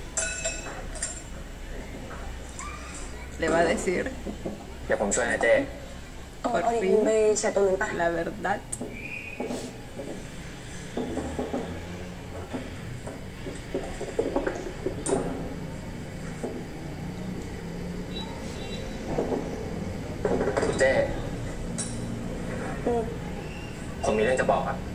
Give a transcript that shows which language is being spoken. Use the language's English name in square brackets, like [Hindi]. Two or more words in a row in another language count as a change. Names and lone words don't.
[Spanish] Le va a decir. [Thai] เดี๋ยวผมช่วยนะเจ๊ [Spanish] Por [Thai] เอาดิ [Spanish] fin, [Thai] ไปเช็ดตรงนู้นไป [Spanish] la verdad. [Thai] เจ้ผมมีเรื่องจะบอกครับ